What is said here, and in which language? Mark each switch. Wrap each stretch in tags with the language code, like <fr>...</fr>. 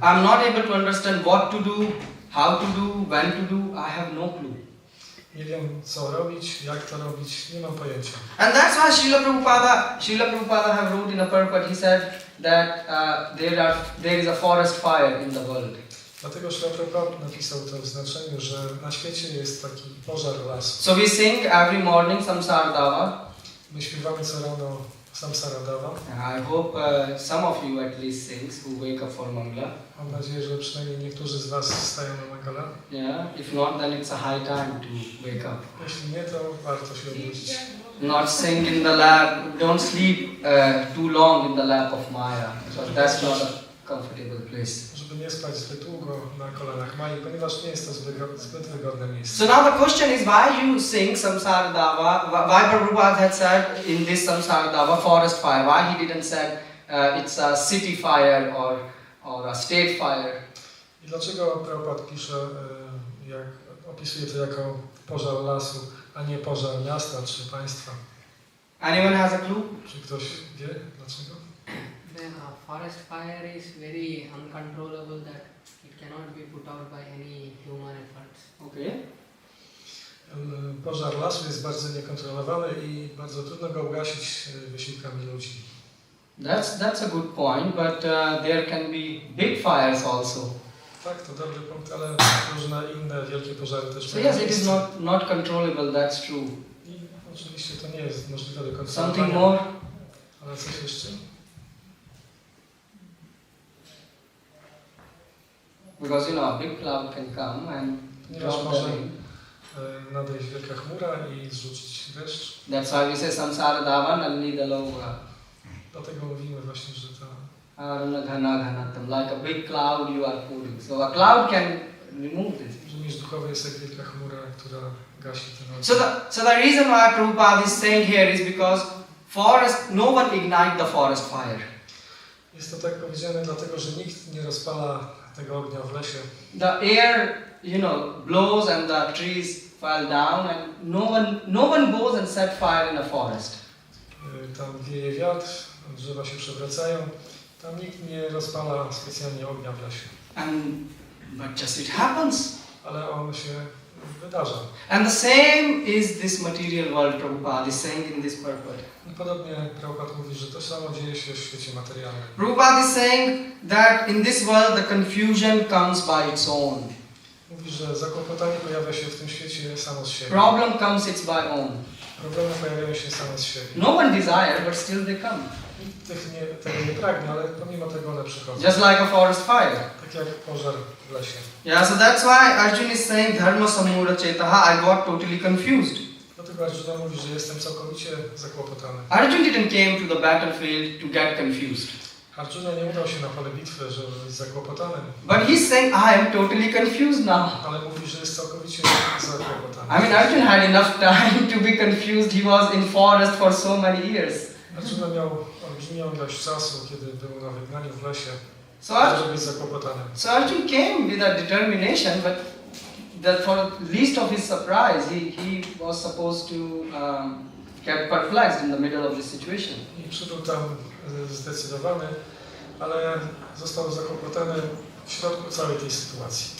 <en>I'm not able to understand what to do, how to do, when to do. I have no clue.</en> <pl>Nie wiem, co robić, jak to robić, nie mam pojęcia.</pl> <en>And that's why Srila Prabhupada have wrote in a purport. He said that there is a forest fire in the world.</en> <pl>Dlatego Srila Prabhupada napisał to w znaczeniu, że na świecie jest taki pożar lasu.</pl> <en>So we sing every morning Samsara Dava.</en> <pl>My śpiewamy co rano Samsara Dava.</pl> <en>I hope some of you at least sings who wake up for Mangala.</en> <pl>Mam nadzieję, że przynajmniej niektórzy z Was stają na Mangala.</pl> <en>Yeah, if not, then it's a high time to wake up.</en> <pl>Jeśli nie, to warto się obudzić.</pl> <en>Not sing in the lap, don't sleep too long in the lap of Maya, because that's not a comfortable place.</en> <pl>Żeby nie spać zbyt długo na kolanach Mai, ponieważ nie jest to zbyt wygodne miejsce.</pl> <en>So now the question is, why you sing Samsara Dava? Why Prabhupada had said in this Samsara Dava forest fire? Why he didn't say it's a city fire or a state fire?</en> <pl>I dlaczego Prabhupada pisze, jak opisuje to jako pożar lasu, a nie pożar miasta czy państwa?</pl> <en>Anyone has a clue?</en> <pl>Czy ktoś wie dlaczego?</pl> <en>The forest fire is very uncontrollable that it cannot be put out by any human efforts. Okay.</en> <pl>Pożar lasu jest bardzo niekontrolowany i bardzo trudno go ugasić wysiłkami ludzi.</pl> <en>That's a good point, but there can be big fires also.</en> <pl>Tak, to dobry punkt, ale różne inne wielkie pożary też</pl> <en>So yes, it is not controllable, that's true.</en> <pl>I oczywiście to nie jest możliwe do</pl> <en>Something</en> <pl>kontrolowania.</pl> <en>more?</en> <pl>Ale coś jeszcze?</pl> <en>Because a big cloud can come and</en> <pl>Ponieważ</pl> <en>drop</en> <pl>może</pl> <en>the rain.</en> <pl>nadejść wielka chmura i zrzucić deszcz.</pl> <en>That's why we say</en> <sa>samsara dava nalli daloga.</sa> <pl>Dlatego mówimy właśnie, że ta</pl> <sa>Aruna ghana ghanatam.</sa> <en>Like a big cloud you are pouring. So a cloud can remove this.</en> <pl>że miecz duchowy jest jak wielka chmura, która gasi ten ogień.</pl> <en>So the reason why Prabhupada is saying here is because no one ignite the forest fire.</en> <pl>Jest to tak powiedziane dlatego, że nikt nie rozpala tego ognia w lesie.</pl> <en>The air, blows and the trees fall down, and no one goes and set fire in a forest.</en> <pl>Tam wieje wiatr, drzewa się przewracają. Tam nikt nie rozpala specjalnie ognia w lesie.</pl> <en>But just it happens.</en> <pl>Ale on się wydarza.</pl> <en>And the same is this material world, Prabhupada is saying in this purport.</en> <pl>I podobnie Prabhupada mówi, że to samo dzieje się w świecie materialnym.</pl> <en>Prabhupada is saying that in this world the confusion comes by its own.</en> <pl>Mówi, że zakłopotanie pojawia się w tym świecie samo z siebie.</pl> <en>Problem comes its by own.</en> <pl>Problemy pojawiają się same z siebie.</pl> <en>No one desire, but still they come.</en> <pl>Nikt tego nie pragnie, ale pomimo tego one przychodzą.</pl> <en>Just like a forest fire.</en> <pl>Tak jak pożar w lesie.</pl> <en>Yeah, so that's why Arjuna is saying</en> <sa>dharma samura chetaha.</sa> <en>I got totally confused.</en> <pl>Dlatego Arjuna mówi, że jestem całkowicie zakłopotany.</pl> <en>Arjuna didn't came to the battlefield to get confused.</en> <pl>Arjuna nie udał się na pole bitwy, żeby być zakłopotanym.</pl> <en>But he's saying, I am totally confused now.</en> <pl>Ale mówi, że jest całkowicie zakłopotany.</pl> <en>I mean, Arjuna had enough time to be confused. He was in forest for so many years.</en> <pl>Arjuna miał olbrzymią ilość czasu, kiedy był na wygnaniu w lesie,</pl> <en>So</en> <pl>żeby być zakłopotanym.</pl> <en>Arjuna came with a determination, but for least of his surprise, he was supposed to get perplexed in the middle of this situation.</en> <pl>I przybył tam zdecydowany, ale został zakłopotany w środku całej tej sytuacji.</pl>